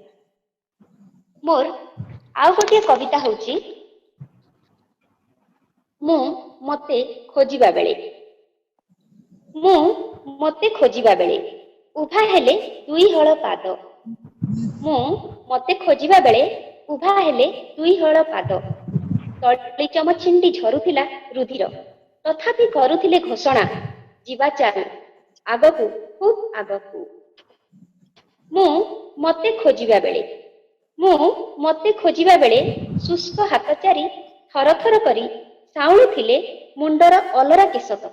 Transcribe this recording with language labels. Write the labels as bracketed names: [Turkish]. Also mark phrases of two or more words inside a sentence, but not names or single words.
[Odia] ମୋର ଆଉ ଗୋଟେ କବିତା ହଉଛି ମୁଁ ମତେ ଖୋଜିବା ବେଳେ। ମୁଁ ମତେ ଖୋଜିବା ବେଳେ ଉଭା ହେଲେ ଦୁଇ ହଳ ପାଦ। ମୁଁ ମତେ ଖୋଜିବା ବେଳେ ଉଭା ହେଲେ ଦୁଇ ହଳ ପାଦ। ତଳି ଚମଛିଣ୍ଡି ଝରୁଥିଲା ରୁଧିର ତଥାପି କରୁଥିଲେ ଘୋଷଣା ଜୀବା ଚାଲୁ ଆଗକୁ ଖୁବ ଆଗକୁ। ମୁଁ ମତେ ଖୋଜିବା ବେଳେ ମୁଁ ମତେ ଖୋଜିବା ବେଳେ ଶୁଷ୍କ ହାତ ଚାରି ଥର ଥର କରି ସାଉଁଳୁଥିଲେ ମୁଣ୍ଡର ଅଲରା କେଶତକ।